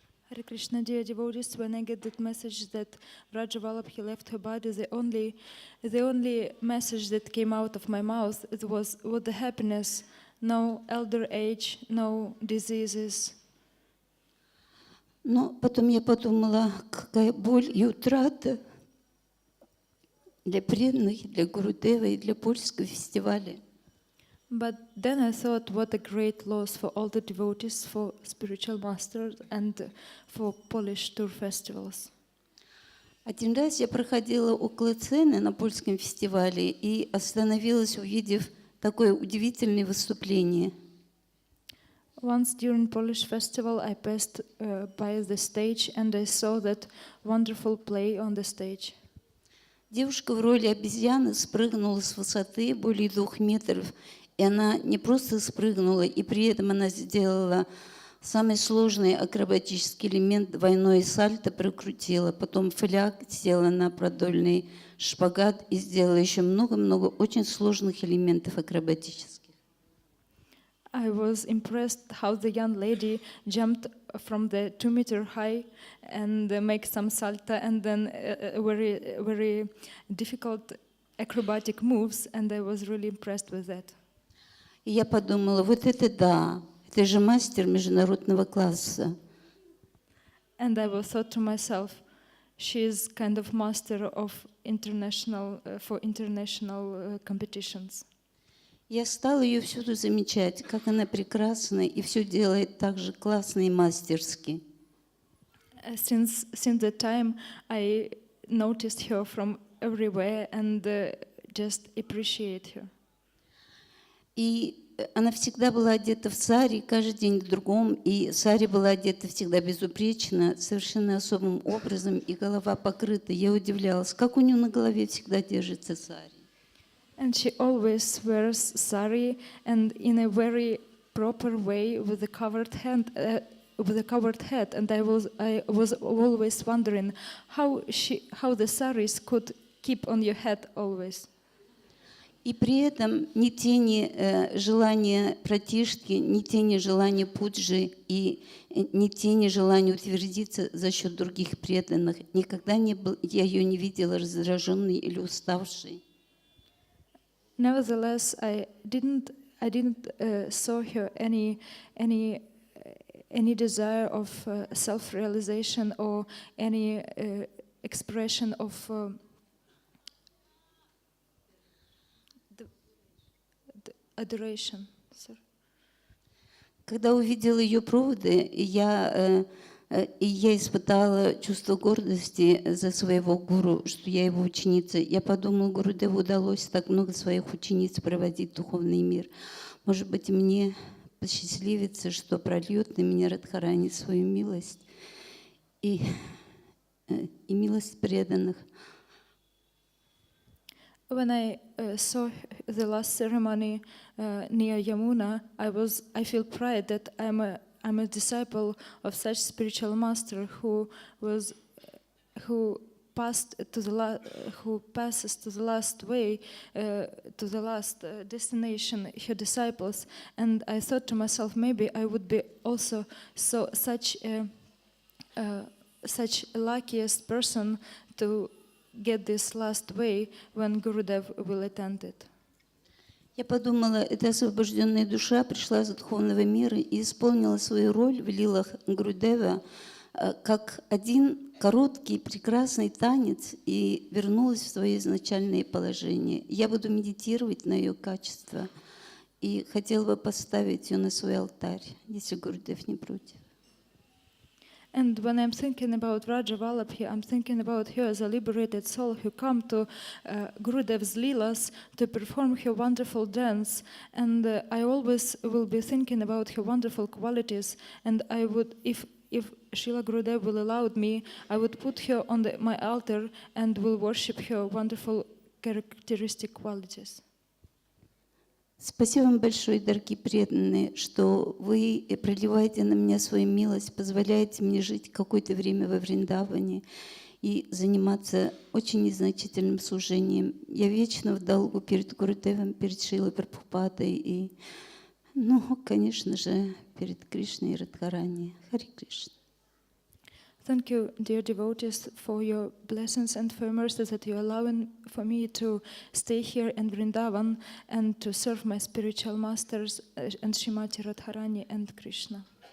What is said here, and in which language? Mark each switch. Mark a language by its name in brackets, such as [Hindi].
[English] Hare Krishna, dear devotees, when I get that message that Vraja Vallabhi left her body, the only message that came out of my mouth, it was what the happiness, no elder age, no diseases. [Russian] Но потом я подумала, какая боль и утрата для преданных, для Гурудева и для польского фестиваля. [English] But then I thought, what a great loss for all the devotees, for spiritual masters, and for Polish tour festivals. [Russian] Один раз я проходила около сцены на польском фестивале и остановилась, увидев такое удивительное выступление. [English] Once during Polish festival, I passed by the stage and I saw that wonderful play on the stage. [Russian] Девушка в роли обезьяны спрыгнула с высоты более 2 метров, и она не просто спрыгнула, и при этом она сделала самый сложный акробатический элемент, двойное сальто прокрутила, потом фляг, села на продольный шпагат и сделала еще много-много очень сложных элементов акробатических. [English] I was impressed how the young lady jumped from the 2-meter high and make some salto and then very difficult acrobatic moves, and I was really impressed with that. [Russian] И я подумала, вот это да, это же мастер международного класса. [English] And I was thought to myself, she is kind of master of international competitions. [Russian] Я стала ее всюду замечать, как она прекрасна и все делает так же классно и мастерски. [English] Since that time, I noticed her from everywhere and just appreciate her. [Russian] И она всегда была одета в сари, каждый день в другом, и сари была одета всегда безупречно, совершенно особым образом, и голова покрыта. Я удивлялась, как у нее на голове всегда держится сари. [English] And she always wears sari and in a very proper way with a covered head. And I was always wondering how the saris could keep on your head always. [Russian] И при этом ни тени желания пратишки, ни тени желания пуджи и ни тени желания утвердиться за счет других преданных. Никогда я ее не видела раздраженной или уставшей. [English] Nevertheless, I didn't saw her any desire of self-realization or any expression of the adoration. Sorry. [Russian] Когда увидела ее проводы, я испытала чувство гордости за своего гуру, что я его ученица. Я подумала, Гурудеву удалось так много своих учениц проводить в духовный мир. Может быть, мне посчастливится, что прольет на меня Радхарани свою милость и милость преданных. [English] When I saw the last ceremony near Yamuna, I feel pride that I'm a disciple of such spiritual master who who passes to the last way, to the last destination, her disciples. And I thought to myself, maybe I would be also such a luckiest person to get this last way when Gurudev will attend it. [Russian] Я подумала, эта освобожденная душа пришла из духовного мира и исполнила свою роль в лилах Гурудева как один короткий, прекрасный танец и вернулась в свое изначальное положение. Я буду медитировать на ее качество и хотела бы поставить ее на свой алтарь, если Гурудев не против. [English] And when I'm thinking about Raja Vallabhi, I'm thinking about her as a liberated soul who come to Gurudev's Leelas to perform her wonderful dance. And I always will be thinking about her wonderful qualities. And I would, if Srila Gurudev will allow me, I would put her on my altar and will worship her wonderful characteristic qualities. [Russian] Спасибо вам большое, дорогие преданные, что вы проливаете на меня свою милость, позволяете мне жить какое-то время во Вриндаване и заниматься очень незначительным служением. Я вечно в долгу перед Гурудевом, перед Шрилой Прабхупадой и, конечно же, перед Кришной и Радхарани. Харе Кришна. [English] Thank you, dear devotees, for your blessings and for your mercy that you are allowing for me to stay here in Vrindavan and to serve my spiritual masters and Srimati Radharani and Krishna.